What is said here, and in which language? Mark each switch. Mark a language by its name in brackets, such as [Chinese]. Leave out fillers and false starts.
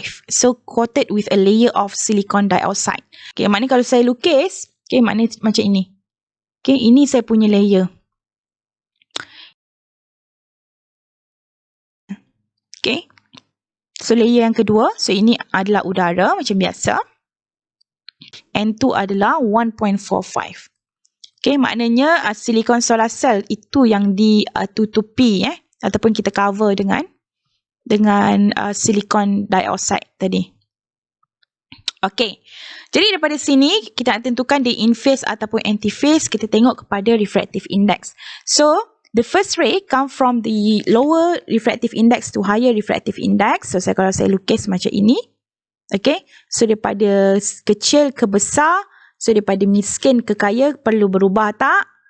[English] So, coated with a layer of silicon dioxide. [Malay] Okay, maknanya kalau saya lukis, okay, maknanya macam ini. Okay, ini saya punya layer. Okay. So, layer yang kedua. So, ini adalah udara macam biasa. N2 adalah 1.45. Okay, maknanya silicon solar cell itu yang ditutupi ataupun kita cover dengan silicon dioxide tadi. Okay. Jadi, daripada sini kita nak tentukan dia in phase ataupun anti phase. Kita tengok kepada refractive index. [English] So, the first ray come from the lower refractive index to higher refractive index. [Malay] So, kalau saya lukis macam ini. Okay. So, daripada kecil ke besar. So, daripada miskin ke kaya perlu berubah tak?